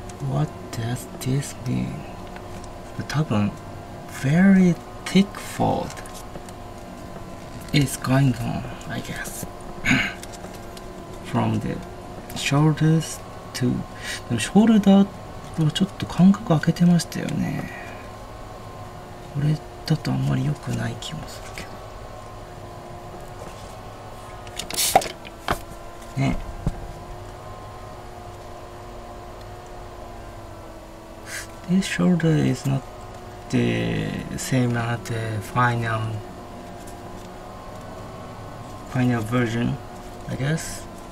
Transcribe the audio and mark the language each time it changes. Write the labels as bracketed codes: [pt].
[en] What does this mean? [ja] 多分 [en] very thick fold is going on, I guess. From the shoulders to [ja] でもショルダーはちょっと間隔空けてましたよね。これだとあんまり良くない気もするけどね。 [en] This shoulder is not the same as the final version, I guess.